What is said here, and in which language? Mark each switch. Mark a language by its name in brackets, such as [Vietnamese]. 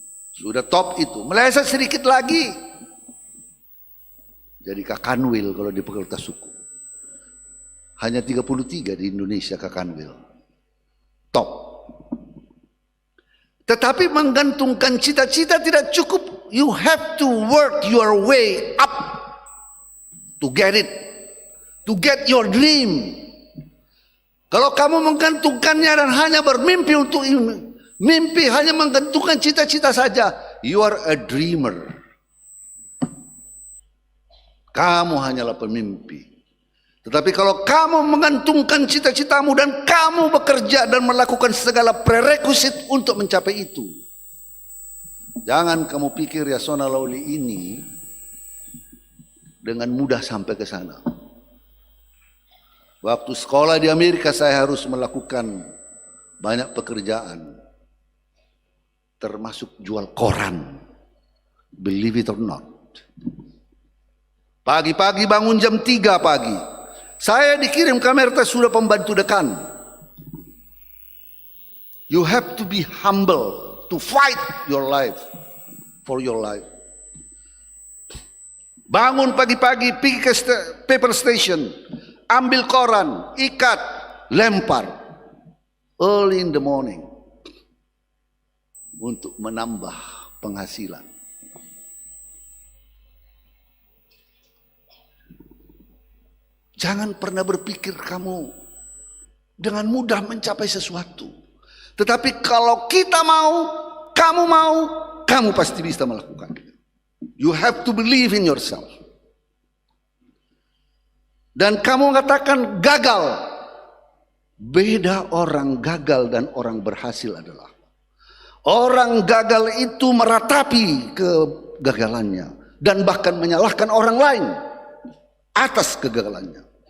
[Indonesian] Sudah top itu. Meleset sedikit lagi. Jadi kakanwil kalau di fakultas hukum. Hanya 33 di Indonesia Kakanwil. Top. Tetapi menggantungkan cita-cita tidak cukup. [English] You have to work your way up to get it. To get your dream. [Indonesian] Kalau kamu menggantungkannya dan hanya bermimpi untuk mimpi, hanya menggantungkan cita-cita saja, [English] you are a dreamer. [Indonesian] Kamu hanyalah pemimpi. Tetapi kalau kamu menggantungkan cita-citamu dan kamu bekerja dan melakukan segala prerequisite untuk mencapai itu, jangan kamu pikir Yasona Lawli ini dengan mudah sampai ke sana. Waktu sekolah di Amerika saya harus melakukan banyak pekerjaan, termasuk jual koran. [English] Believe it or not. [Indonesian] Pagi-pagi bangun jam 3 pagi. Saya dikirim ke Amerika sudah pembantu dekan. [English] You have to be humble to fight your life for your life. [Indonesian] Bangun pagi-pagi, pergi ke paper station, ambil koran, ikat, lempar. [English] Early in the morning. [Indonesian] Untuk menambah penghasilan. Jangan pernah berpikir kamu dengan mudah mencapai sesuatu. Tetapi kalau kita mau, kamu pasti bisa melakukan. [English] You have to believe in yourself. [Indonesian] Dan kamu mengatakan gagal. Beda orang gagal dan orang berhasil adalah. Orang gagal itu meratapi kegagalannya. Dan bahkan menyalahkan orang lain atas kegagalannya.